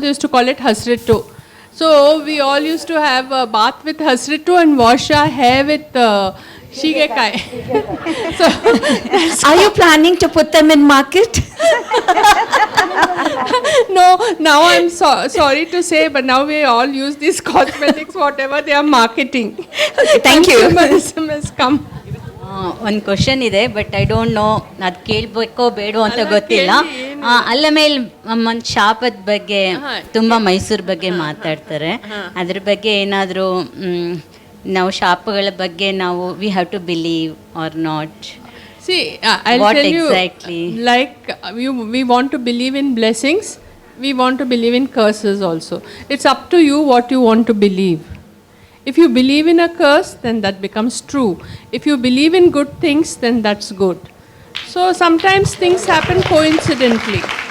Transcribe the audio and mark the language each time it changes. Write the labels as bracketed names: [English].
[English] They used to call it hasrittu. So we all used to have a bath with hasrittu and wash our hair with shigekai. So are you planning to put them in market? No, now I'm sorry to say, but now we all use these cosmetics, whatever they are marketing. Okay, thank you. SMS come. [Kannada] ಒಂದು question ಇದೆ, [English] but I don't know [Kannada] ಅದು ಕೇಳಬೇಕೋ ಬೇಡೋ ಅಂತ ಗೊತ್ತಿಲ್ಲ. ಅಲ್ಲ ಮೇಲೆ ಒಂದು ಶಾಪದ ಬಗ್ಗೆ ತುಂಬ ಮೈಸೂರು ಬಗ್ಗೆ ಮಾತಾಡ್ತಾರೆ. ಅದ್ರ ಬಗ್ಗೆ ಏನಾದರೂ ನಾವು ಶಾಪಗಳ ಬಗ್ಗೆ ನಾವು [English] We have to believe or not? See, I'll What tell exactly? you, like we want to believe in blessings, we want to believe in curses also. It's up to you what you want to believe. If you believe in a curse, then that becomes true. If you believe in good things, then that's good. So sometimes things happen coincidentally.